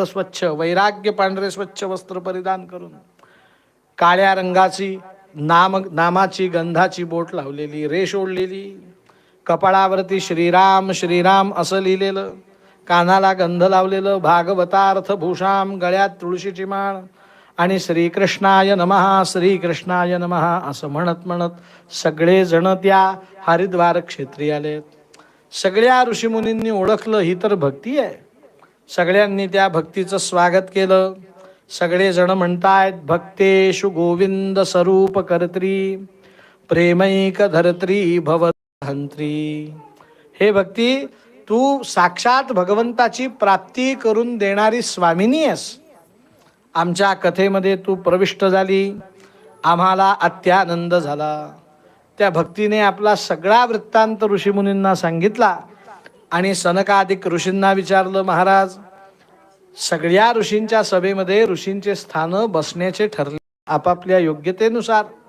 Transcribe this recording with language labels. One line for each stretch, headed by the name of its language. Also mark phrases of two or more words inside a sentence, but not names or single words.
Marathi: स्वच्छ, वैराग्य पांढरे स्वच्छ वस्त्र परिधान करून, काळ्या रंगाची नामाची गंधाची बोट लावलेली, रेष ओढलेली, कपाळावरती श्रीराम श्रीराम असं लिहिलेलं, कानाला गंध लावलेलं,
Sanskrit: भागवतार्थ भूषाम,
Marathi: गळ्यात तुळशीची माळ आणि
Sanskrit: श्रीकृष्णाय नमः श्रीकृष्णाय नमः
Marathi: असं म्हणत म्हणत सगळे जण त्या हरिद्वार क्षेत्री आलेत. सगळ्या ऋषीमुनींनी ओळखलं ही तर भक्ती आहे. सगळ्यांनी त्या भक्तीचं स्वागत केलं. सगळे जण म्हणतायत,
Sanskrit: भक्तेषु गोविंद स्वरूप कर्त्री प्रेमैक धरत्री भवहंत्री.
Marathi: हे भक्ती, तू साक्षात भगवंताची प्राप्ती करून देणारी स्वामिनी आहेस. आमच्या कथेमध्ये तू प्रविष्ट झाली, आम्हाला अत्यानंद झाला. त्या भक्तीने आपला सगळा वृत्तांत ऋषीमुनींना सांगितला आणि सनकादिक ऋषींना विचारलं, महाराज, सगळ्या ऋषींच्या सभेमध्ये ऋषींचे स्थान बसण्याचे ठरले आपापल्या योग्यतेनुसार.